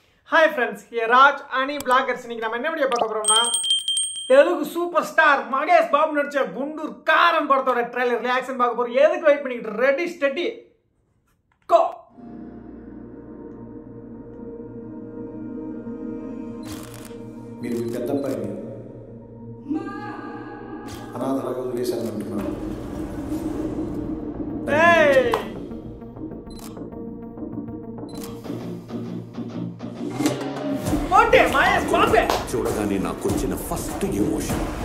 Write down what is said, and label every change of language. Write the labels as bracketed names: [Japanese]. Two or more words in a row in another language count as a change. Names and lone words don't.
[English] Hi friends, here Raj Ani Bloggers. [Tamil] இன்னைக்கு நம்ம என்ன வீடியோ பார்க்க போறோம்னா தெலுங்கு [English] super star [Tamil] மகேஷ் பாபு நடிச்ச குண்டூர் காரம் படத்தோட [English] trailer reaction [Tamil] பார்க்க போறோம். எதுக்கு வெயிட் பண்ணிட்டு [English] ready steady go. [Telugu] మీరు మీ పెద్ద అబ్బాయిని అనాథలాగా వదిలేశాను అంటున్నాను. చూడగానే నాకు వచ్చిన [English] first emotion